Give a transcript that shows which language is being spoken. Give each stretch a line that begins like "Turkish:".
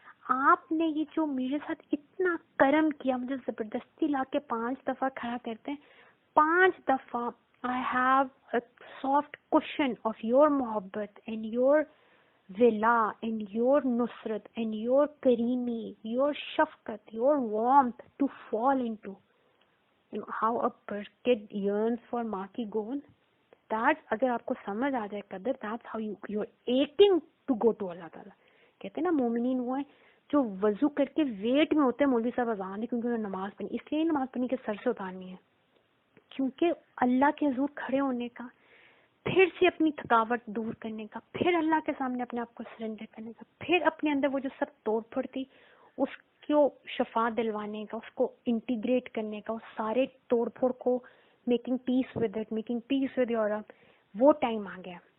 Urdu: آپ نے یہ جو میرے ساتھ اتنا کرم کیا, مجھے زبردستی لا کے 5 دفعہ کھڑا کرتے ہیں, 5 دفعہ
English: I have a soft cushion of your محبت and your ولا and your نصرت and your کریمی, your شفقت, your warmth to fall into. You know how a kid yearns for
Urdu: ماں کی گود.
English: That
Urdu: اگر آپ کو سمجھ آ جائے قدر,
English: that's how you're aching to go to Allah تعالیٰ.
Urdu: کہتے ہیں نا مومنین وہ ہیں جو وضو کر کے ویٹ میں ہوتے ہیں مولوی صاحب اذان دے, کیونکہ انہوں نے نماز پڑھنی. اس لیے نماز پڑھنی کے سر سے اتارنی ہے, کیونکہ اللہ کے حضور کھڑے ہونے کا, پھر سے اپنی تھکاوٹ دور کرنے کا, پھر اللہ کے سامنے اپنے آپ کو سرنڈر کرنے کا, پھر اپنے اندر وہ جو سب توڑ پھوڑ تھی اس کو شفا دلوانے کا, اس کو انٹیگریٹ کرنے کا, اس سارے توڑ پھوڑ کو
English: Making peace with it, making peace with your رب.
Urdu: وہ ٹائم آ گیا.